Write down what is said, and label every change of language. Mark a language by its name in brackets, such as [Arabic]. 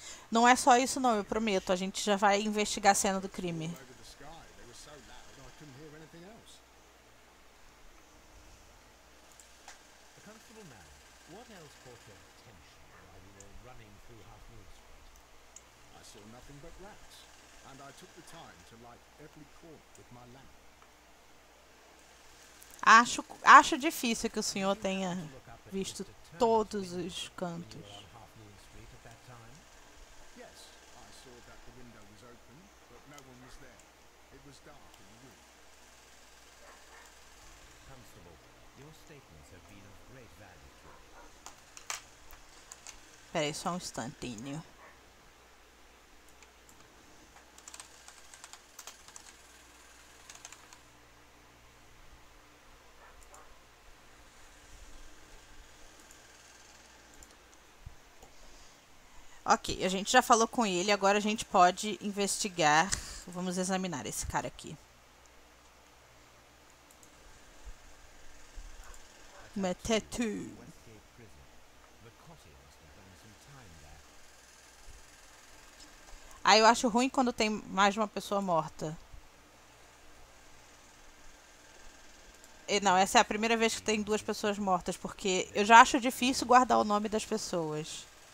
[Portuguese] Não é só isso não, eu prometo. A gente já vai investigar a cena do crime. [English] All over the sky. They were so loud I couldn't hear anything else. Constable Marrow, what else caught your attention while you were running through Half Moon Street? I saw nothing but rats, and I took the time to light every corner with my lamp. [Portuguese] Acho difícil que o senhor tenha visto todos os cantos. [English] On Half Moon Street at that time? Yes, I saw that the window was open, but no one was there. It was dark in the room. Constable, your statements have been of great value to me. [Portuguese] Peraí, só um instantinho. Ok, a gente já falou com ele, agora a gente pode investigar. Vamos examinar esse cara aqui. Uma tattoo. [English] Westgate Prison. The Cotty must have done some time there. [Portuguese] Ah, eu acho ruim quando tem mais de uma pessoa morta. Não, essa é a primeira vez que tem duas pessoas mortas, porque eu já acho difícil guardar o nome das pessoas.